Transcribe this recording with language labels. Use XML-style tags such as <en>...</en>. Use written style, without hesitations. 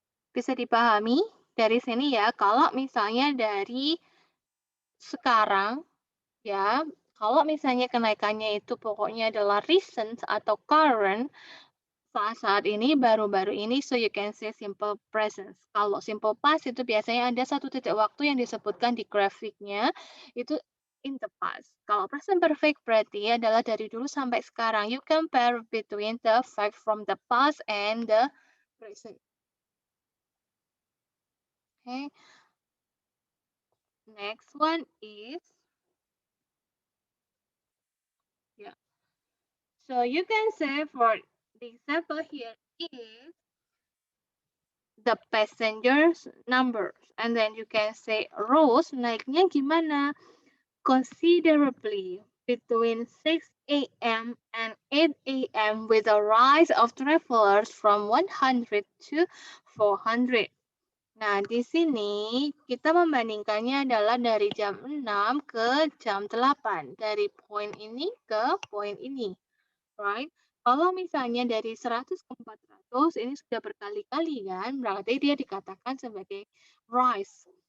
<id>Bisa dipahami dari sini ya, kalau misalnya dari sekarang, ya, kalau misalnya kenaikannya itu pokoknya adalah recent atau current, saat-saat ini, baru-baru ini,</id> <en>so you can say simple present.</en> <id>Kalau simple past itu biasanya ada satu titik waktu yang disebutkan di grafiknya, itu</id> <en>in the past.</en> <id>Kalau present perfect berarti adalah dari dulu sampai sekarang.</id> <en>You compare between the fact from the past and the present. Okay. Next one is, so you can say for the example here is the passengers numbers, and then you can say rose</en> <id>naiknya gimana?</id> <en>Considerably. between 6 a.m. and 8 a.m. with a rise of travelers from 100 to 400.</en> <id>Nah, di sini kita membandingkannya adalah dari jam 6 ke jam 8. Dari poin ini ke poin ini.</id> <en>Right?</en> <id>Kalau misalnya dari 100 ke 400, ini sudah berkali-kali kan, berarti dia dikatakan sebagai rise.</id>